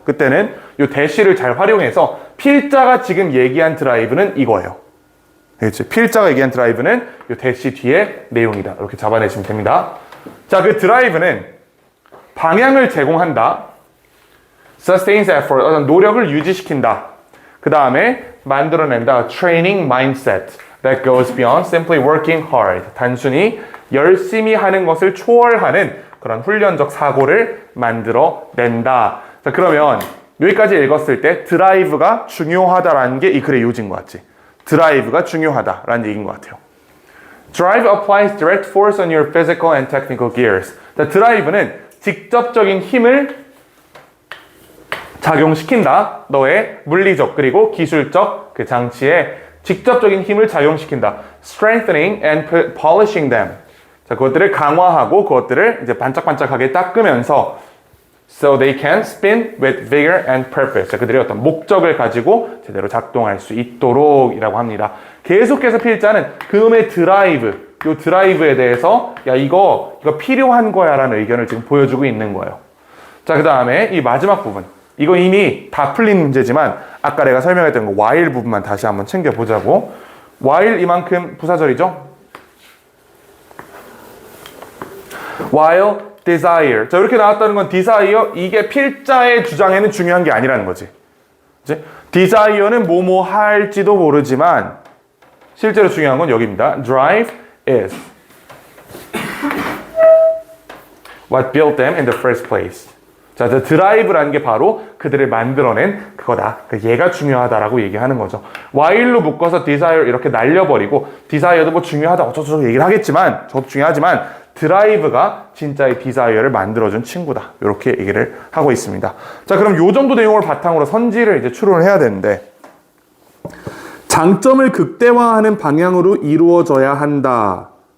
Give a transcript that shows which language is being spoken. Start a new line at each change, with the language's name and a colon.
Korean: 그때는 이 대시를 잘 활용해서 필자가 지금 얘기한 드라이브는 이거예요. 그렇지? 필자가 얘기한 드라이브는 이 대시 뒤에 내용이다. 이렇게 잡아내시면 됩니다. 자, 그 드라이브는 방향을 제공한다.
English: Sustains effort,
Korean: 노력을 유지시킨다. 그 다음에 만들어낸다.
English: Training mindset that goes beyond simply working hard.
Korean: 단순히 열심히 하는 것을 초월하는 그런 훈련적 사고를 만들어낸다. 자, 그러면 여기까지 읽었을 때 드라이브가 중요하다라는 게 이 글의 요지인 것 같지? 드라이브가 중요하다라는 얘기인 것 같아요.
English: Drive applies direct force on your physical and technical gears.
Korean: 자, 드라이브는 직접적인 힘을 작용시킨다. 너의 물리적 그리고 기술적 그 장치에 직접적인 힘을 작용시킨다.
English: Strengthening and polishing them.
Korean: 자, 그것들을 강화하고 그것들을 이제 반짝반짝하게 닦으면서
English: so they can spin with vigor and purpose.
Korean: 자, 그들이 어떤 목적을 가지고 제대로 작동할 수 있도록이라고 합니다. 계속해서 필자는 그놈의 드라이브, 요 드라이브에 대해서 야, 이거 필요한 거야 라는 의견을 지금 보여주고 있는 거예요. 자, 그 다음에 이 마지막 부분. 이거 이미 다 풀린 문제지만 아까 내가 설명했던 거 while 부분만 다시 한번 챙겨보자고. while 이만큼 부사절이죠?
English: while desire.
Korean: 자, 이렇게 나왔다는 건 desire, 이게 필자의 주장에는 중요한 게 아니라는 거지. 그치? desire는 뭐뭐 할지도 모르지만 실제로 중요한 건 여기입니다.
English: drive is what built them in the first place.
Korean: 자, 드라이브라는 게 바로 그들을 만들어낸 그거다. 얘가 중요하다라고 얘기하는 거죠. while로 묶어서 desire 이렇게 날려버리고 desire도 뭐 중요하다 어쩌고저쩌고 얘기를 하겠지만 저도 중요하지만 드라이브가 진짜의 desire를 만들어준 친구다. 이렇게 얘기를 하고 있습니다. 자, 그럼 요 정도 내용을 바탕으로 선지를 이제 추론을 해야 되는데 장점을 극대화하는 방향으로 이루어져야 한다.